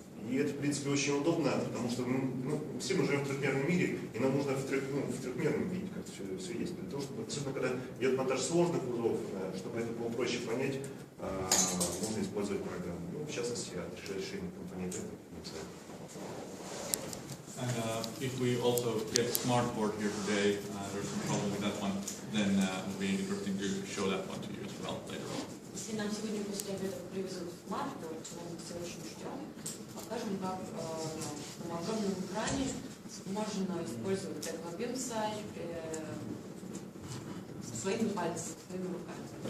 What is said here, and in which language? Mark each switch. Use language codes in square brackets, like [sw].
[ru] И это, в принципе, очень удобно, потому что все мы живем в трехмерном мире, и нам нужно в трехмерном виде как все есть. Для того, чтобы, особенно когда идет монтаж сложных узлов, чтобы это было проще понять, можно использовать программу. Ну, в частности, от решения компонента. [en] And if we also get smartboard here today, there's some problem with that one, then it will be interesting to show that one to you as well later on. [ru] Если нам сегодня после обеда привезут смартборд, чего мы все очень ждем, покажем, как на огромном экране можно использовать tekla BIM-сайт своими пальцами, своими руками.